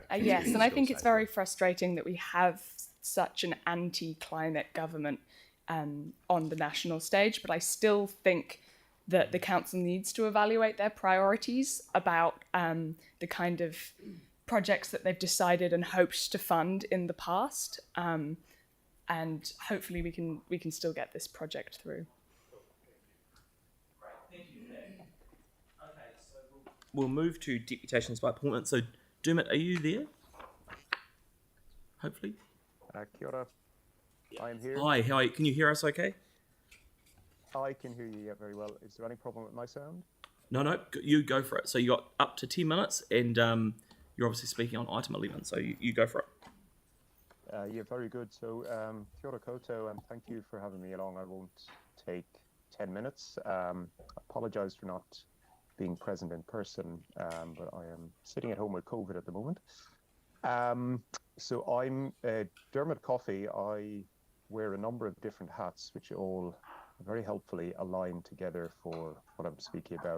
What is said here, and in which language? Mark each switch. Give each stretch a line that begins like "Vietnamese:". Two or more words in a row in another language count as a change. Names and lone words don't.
English: Yes, and I think it's very frustrating that we have such an anti-climate government on the national stage, but I still think that the council needs to evaluate their priorities about the kind of projects that they've decided and hoped to fund in the past, and hopefully we can still get this project through. We'll move to deputations by appointment. So Dermot, are you there? Hopefully.
Māori: Kia ora.
English: I am here. Hi, how are you? Can you hear us okay? I can hear you very well. Is there any problem with my sound? No, you go for it. So you got up to 10 minutes and you're obviously speaking on item 11, so you go for it. Yeah, very good. So,
Māori: kia ora koutou,
English: and thank you for having me along. I won't take 10 minutes. I apologise for not being present in person, but I am sitting at home with COVID at the moment. So I'm Dermot Coffey. I wear a number of different hats, which all very helpfully align together for what I'm speaking about.